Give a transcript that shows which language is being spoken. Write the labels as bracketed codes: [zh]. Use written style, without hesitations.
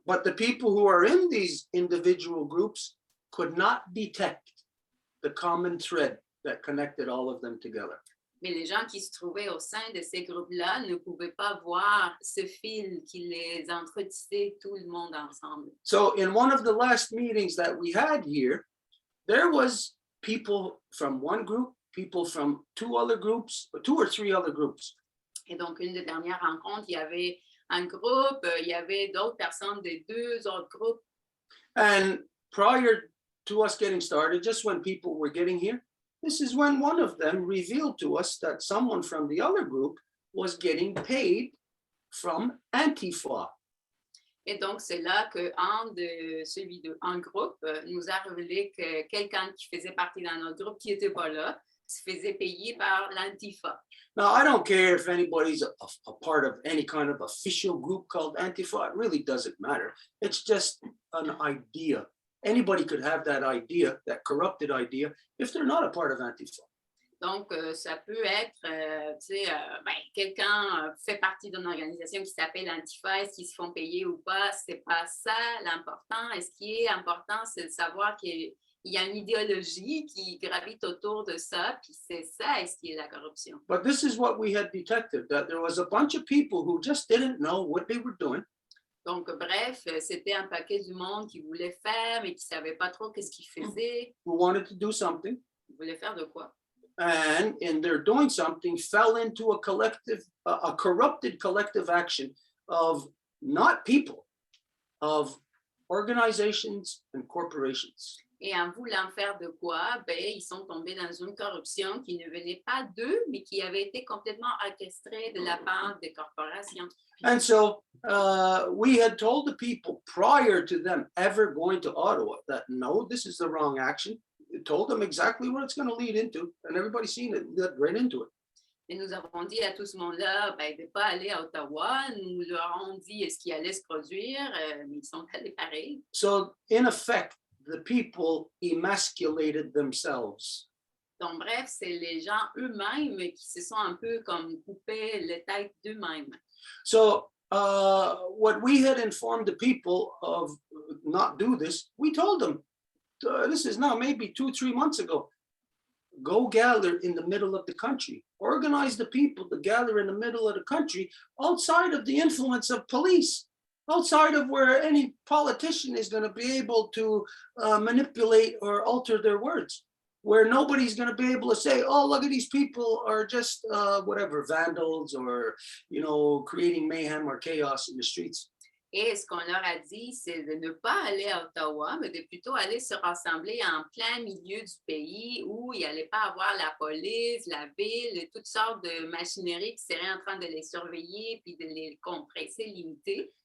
[en] But the people who are in these individual groups could not detect the common thread that connected all of them together. [fr] Mais les gens qui se trouvaient au sein de ces groupes-là ne pouvaient pas voir ce fil qui les entretissait tout le monde ensemble. [en] So in one of the last meetings that we had here, there was people from one group, people from two or three other groups. [fr] Et donc, une des dernières rencontres, il y avait un groupe, il y avait d'autres personnes des deux autres groupes. [en] And prior to us getting started, just when people were getting here, this is when one of them revealed to us that someone from the other group was getting paid from Antifa. [fr] Et donc, c'est là qu'un groupe nous a révélé que quelqu'un qui faisait partie d'un autre groupe qui n'était pas là se faisait payer par l'Antifa. [en] Now, I don't care if anybody's a part of any kind of official group called Antifa. It really doesn't matter. It's just an idea. Anybody could have that idea, that corrupted idea, if they're not a part of Antifa. [fr] Donc, ça peut être, quelqu'un fait partie d'une organisation qui s'appelle Antifa, est-ce qu'ils se font payer ou pas? C'est pas ça l'important. Et ce qui est important, c'est de savoir qu'il y a une idéologie qui gravite autour de ça, puis c'est ça, ce qui est la corruption. [en] But this is what we had detected, that there was a bunch of people who just didn't know what they were doing. [fr] Donc, bref, c'était un paquet du monde qui voulait faire, mais qui ne savait pas trop qu'est-ce qu'ils faisaient. [en] Who wanted to do something. [fr] Ils voulaient faire de quoi? [en] And in their doing something, fell into a corrupted collective action of not people, of organizations and corporations. [fr] Et en voulant faire de quoi, ils sont tombés dans une corruption qui ne venait pas d'eux, mais qui avait été complètement orchestrée de la part des corporations. [en] And so we had told the people prior to them ever going to Ottawa that no, this is the wrong action. We told them exactly what it's going to lead into, and everybody's seen it, led right into it. [fr] Et nous avons dit à tout ce monde-là de ne pas aller à Ottawa. Nous leur avons dit ce qui allait se produire, mais ils sont allés pareil. [en] So in effect, the people emasculated themselves. [fr] Donc, bref, c'est les gens eux-mêmes qui se sont un peu comme coupés les têtes d'eux-mêmes. [en] So what we had informed the people of not do this, we told them, this is now maybe 2-3 months ago, go gather in the middle of the country. Organize the people to gather in the middle of the country outside of the influence of police, outside of where any politician is going to be able to manipulate or alter their words. where nobody's going to be able to say, oh, look at these people are just whatever, vandals or, you know, creating mayhem or chaos in the streets. [fr] Et ce qu'on leur a dit, c'est de ne pas aller à Ottawa, mais de plutôt aller se rassembler en plein milieu du pays où il n'y allait pas avoir la police, la ville, toutes sortes de machineries qui seraient en train de les surveiller puis de les compresser, limiter.